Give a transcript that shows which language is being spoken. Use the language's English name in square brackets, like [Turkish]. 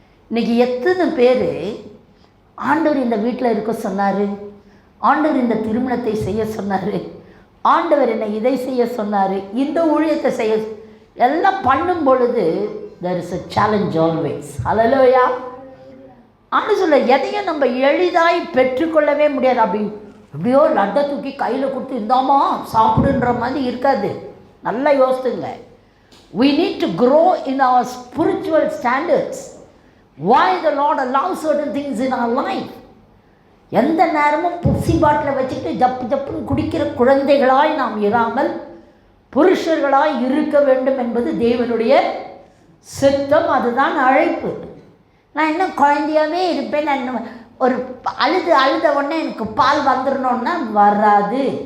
[Tamil] இன்றைக்கி எத்தனை பேர் ஆண்டவர் இந்த வீட்டில் இருக்க சொன்னார், ஆண்டவர் இந்த திருமணத்தை செய்ய சொன்னார், ஆண்டவர் என்னை இதை செய்ய சொன்னார், இந்த ஊழியத்தை செய்ய, எல்லாம் பண்ணும் பொழுது [English] there is a challenge always. [Tamil] ஹல்லேலூயா. ஆண்டவர் சொல்ல, எதையும் நம்ம எளிதாய் பெற்றுக்கொள்ளவே முடியாது. அப்படியோ லட்டை தூக்கி கையில் கொடுத்து இந்தாமா சாப்பிடுன்ற மாதிரி இருக்காது. நல்லா யோசித்துங்க. [English] we need to grow in our spiritual standards. why the Lord allows certain things in our life? [Tamil] எந்த நேரமும் புசி பாட்டில் வச்சுட்டு ஜப்பு ஜப்புன்னு குடிக்கிற குழந்தைகளாய் நாம் இராமல் புருஷர்களாய் இருக்க வேண்டும் என்பது தேவனுடைய சித்தம். அதுதான் அழைப்பு. நான் இன்னும் குழந்தையாகவே இருப்பேன், நான் ஒரு அழுத உடனே எனக்கு பால் வந்துடணுன்னா வராது.